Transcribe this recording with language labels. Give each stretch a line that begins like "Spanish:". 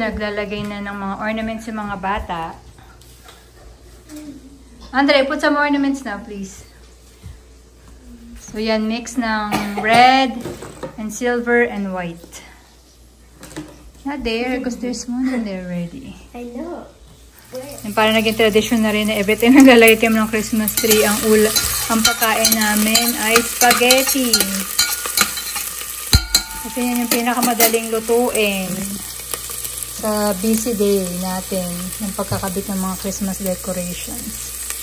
Filipino: Naglalagay na ng mga ornaments yung mga bata.
English: Andre, put some ornaments now, please. So, yan. Mix ng red and silver and white. Not there, because there's one in there already. I know.
Filipino: Yung parang naging tradition na rin na
English: every time
Filipino: naglalagay kami ng Christmas tree, ang pagkain namin ay spaghetti. Kasi yan yung pinakamadaling lutuin sa
English: busy day
Filipino: natin ng pagkakabit ng mga Christmas decorations.